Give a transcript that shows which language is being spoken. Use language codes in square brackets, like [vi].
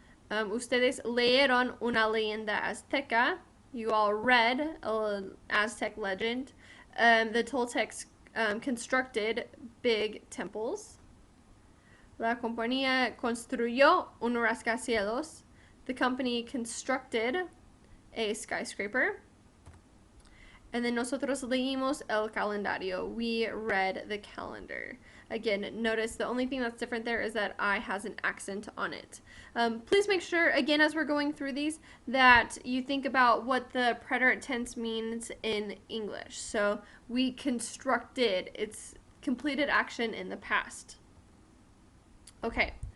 [es] Ustedes leyeron una leyenda azteca. [en] You all read an Aztec legend. The Toltecs constructed big temples. [es] La compañía construyó un rascacielos. [en] The company constructed a skyscraper. And then [es] nosotros leímos el calendario. [en] We read the calendar. Again, notice the only thing that's different there is that I has an accent on it. Please make sure, again, as we're going through these, that you think about what the preterite tense means in English. So we constructed, it's completed action in the past. Okay.